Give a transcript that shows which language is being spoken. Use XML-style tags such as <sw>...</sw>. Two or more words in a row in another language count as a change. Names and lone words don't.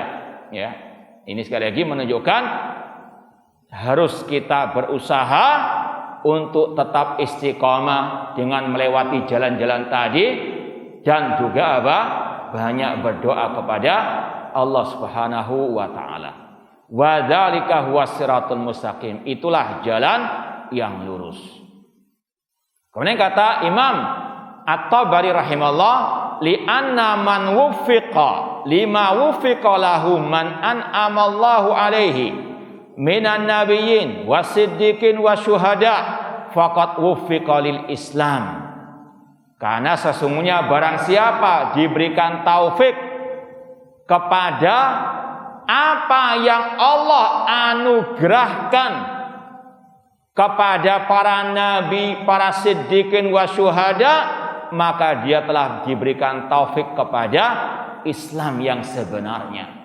<id>Ya, ini sekali lagi menunjukkan harus kita berusaha untuk tetap istiqamah dengan melewati jalan-jalan tadi, dan juga apa? Banyak berdoa kepada Allah</id> <ar>سبحانه وتعالى. وذلك هو الصراط المستقيم.</ar> <id>Itulah jalan yang lurus. Kemudian kata Imam At-Tabari rahimahullah,</id> <ar>لأن من وفق لما وفق له من أنعم الله عليه من النبيين والصديقين والشهداء فقد وفق للإسلام.</ar> <id>Karena sesungguhnya barang siapa diberikan taufik kepada apa yang Allah anugerahkan kepada para nabi, para</id> <ar>siddiqin wa syuhada,</ar> <id>maka dia telah diberikan taufik kepada Islam yang sebenarnya.</id>